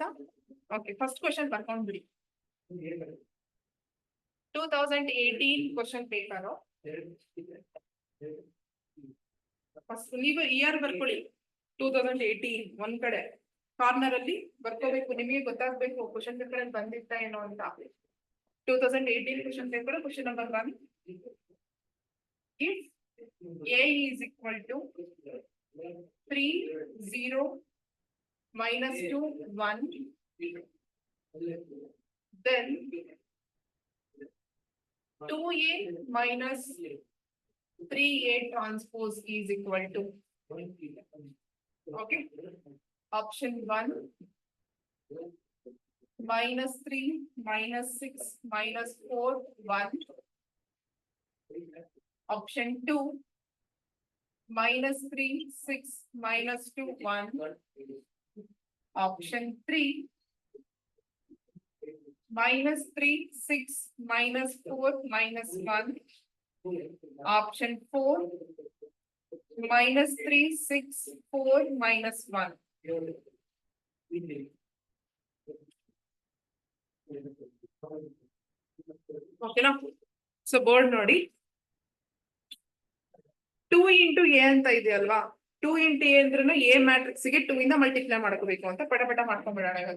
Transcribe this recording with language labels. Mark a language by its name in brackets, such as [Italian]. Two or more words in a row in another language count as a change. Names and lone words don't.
[Kannada] ಓಕೆ, [English] first question [Kannada] ಬರ್ಕೊಂಡ್ಬಿಡಿ. 2018 [English] question paper. [Kannada] ಫಸ್ಟ್ ನೀವು ಇಯರ್ ಬರ್ಕೊಳ್ಳಿ. 2018 ಒಂದ್ ಕಡೆ ಕಾರ್ನರ್ ಅಲ್ಲಿ ಬರ್ಕೋಬೇಕು. ನಿಮಗೆ ಗೊತ್ತಾಗ್ಬೇಕು [English] question paper [Kannada] ಅಲ್ಲಿ ಬಂದಿತ್ತ ಏನೋ ಅಂತ. [English] 2018 question paper question number 1. If A is equal to 3 0 -2 1, then 2A minus 3A transpose is equal to, okay, option 1 minus 3 minus 6 minus 4 1, option 2 minus 3 6 minus 2 1, option 3 minus 3 6 minus 4 minus 1, option 4 minus 3 6 4 minus 1. [Kannada] ಓಕೆನಾ? ಸೊ ಬೋರ್ಡ್ ನೋಡಿ, 2 [English] into A [Kannada] ಅಂತ ಇದೆಯಲ್ವಾ, 2 [English] into A [Kannada] ಅಂದ್ರೂ [English] A matrix [Kannada] ಗೆ 2 ಇಂದ ಮಲ್ಟಿಪ್ಲೈ ಮಾಡ್ಕೋಬೇಕು ಅಂತ ಪಟ ಪಟ ಮಾಡ್ಕೊಂಡ್ಬಿಡೋಣ ಇವಾಗ.